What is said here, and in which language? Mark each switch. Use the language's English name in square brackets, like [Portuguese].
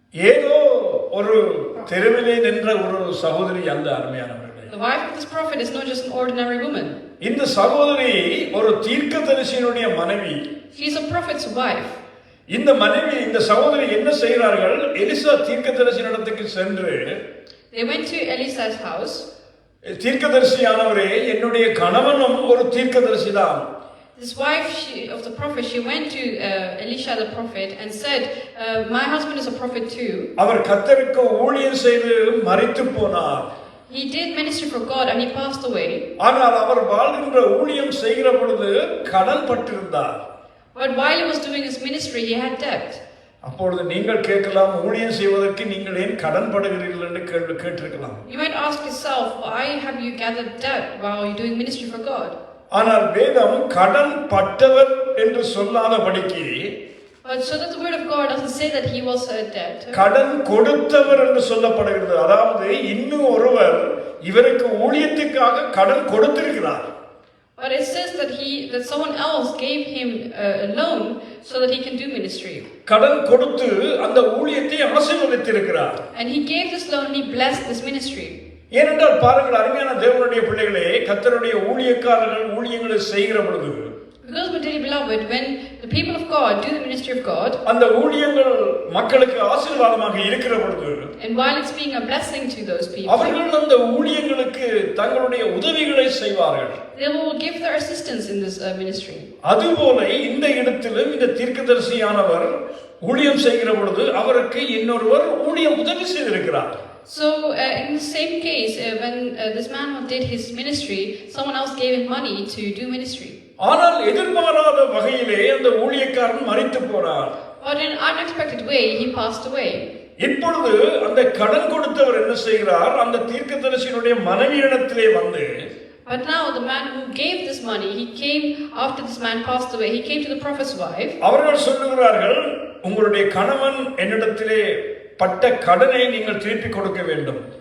[Tamil] ஏதோ ஒரு தெருவிலே நின்ற ஒரு சகோதரி அல்ல. அருமையானவர்களே, [English] the wife of this prophet is not just an ordinary woman. [Tamil] இந்த சகோதரி ஒரு தீர்க்கதரிசியினுடைய மனைவி. [English] She is a prophet's wife. [Tamil] இந்த மனைவி, இந்த சகோதரி என்ன செய்கிறார்கள்? எலிசா தீர்க்கதரிசியினிடத்துக்கு சென்று, [English] They went to Elisa's house. [Tamil] தீர்க்கதரிசியானவரே, என்னுடைய கணவனும் ஒரு தீர்க்கதரிசி தான். [English] This wife of the prophet, she went to Elisha the prophet and said, my husband is a prophet too. [Tamil] அவர் கர்த்தருக்கு ஊழியம் செய்து மரித்து போனார். [English] He did ministry for God and he passed away. [Tamil] ஆனால் அவர் வாழ்கின்ற ஊழியம் செய்கிற பொழுது கடன் பட்டிருந்தார். [English] But while he was doing his ministry, he had debt. [Tamil] அப்பொழுது நீங்கள் கேட்கலாம், ஊழியம் செய்வதற்கு நீங்கள் ஏன் கடன் படுகிறீர்கள் என்று கேள்வி கேட்டிருக்கலாம். [English] You might ask yourself, why have you gathered debt while you're doing ministry for God? [Tamil] ஆனால் வேதம் கடன் பட்டவர் என்று சொல்லாதபடிக்கு, [English] But so that the word of God doesn't say that he was a debt. [Tamil] கடன் கொடுத்தவர் என்று சொல்லப்படுகிறது. அதாவது இன்னும் ஒருவர் இவருக்கு ஊழியத்துக்காக கடன் கொடுத்திருக்கிறார். [English] But it says that someone else gave him a loan so that he can do ministry. [Tamil] கடன் கொடுத்து அந்த ஊழியத்தை ஆசீர்வதித்திருக்கிறார். [English] And he gave this loan and he blessed this ministry. [Tamil] ஏனென்றால் பாருங்கள், அருமையான தேவனுடைய பிள்ளைகளே, கர்த்தருடைய ஊழியக்காரர்கள் ஊழியங்களை செய்கிற பொழுது, [English] Because, my dearly beloved, when the people of God do the ministry of God, [Tamil] அந்த ஊழியங்கள் மக்களுக்கு ஆசீர்வாதமாக இருக்கிற பொழுது, [English] and while it's being a blessing to those people, [Tamil] அவர்கள் அந்த ஊழியங்களுக்கு தங்களுடைய உதவிகளை செய்வார்கள். [English] they will give their assistance in this ministry. [Tamil] அதுபோல இந்த இடத்திலும் இந்த தீர்க்கதரிசியானவர் ஊழியம் செய்கிற பொழுது அவருக்கு இன்னொருவர் ஊழியம் உதவி செய்திருக்கிறார். [English] So, in the same case, when this man did his ministry, someone else gave him money to do ministry. [Tamil] ஆனால் எதிர்பாராத வகையிலே அந்த ஊழியக்காரன் மரித்து போனார். [English] But in an unexpected way, he passed away. [Tamil] இப்பொழுது அந்த கடன் கொடுத்தவர் என்ன செய்கிறார்? அந்த தீர்க்கதரிசியினுடைய மனைவியிடத்திலே வந்து, [English] But now the man who gave this money, he came after this man passed away. He came to the prophet's wife. [Tamil] அவர்கள் சொல்லுகிறார்கள், உங்களுடைய கணவன் என்னிடத்திலே பட்ட கடனை நீங்கள் திருப்பி கொடுக்க வேண்டும்.